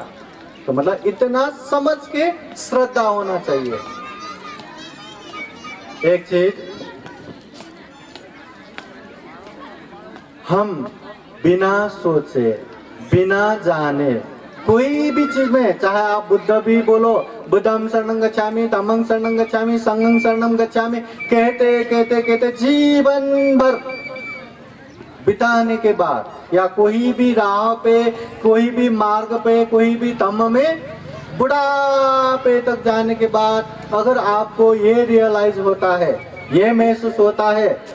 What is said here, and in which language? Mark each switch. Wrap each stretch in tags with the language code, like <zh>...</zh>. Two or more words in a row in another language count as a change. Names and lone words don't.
<hi>तो मतलब इतना समझ के श्रद्धा होना चाहिए। एक चीज, हम बिना सोचे, बिना जाने कोई भी चीज में, चाहे आप बुद्ध भी बोलो,</hi> <pi>बुद्धं शरणं गच्छामि, धम्मं शरणं गच्छामि, संघं शरणं गच्छामि,</pi> <hi>कहते कहते कहते जीवन भर बिताने के बाद, या कोई भी राह पे, कोई भी मार्ग पे, कोई भी धम्म में बुढ़ापे तक जाने के बाद अगर आपको ये रियलाइज होता है, ये महसूस होता है,</hi>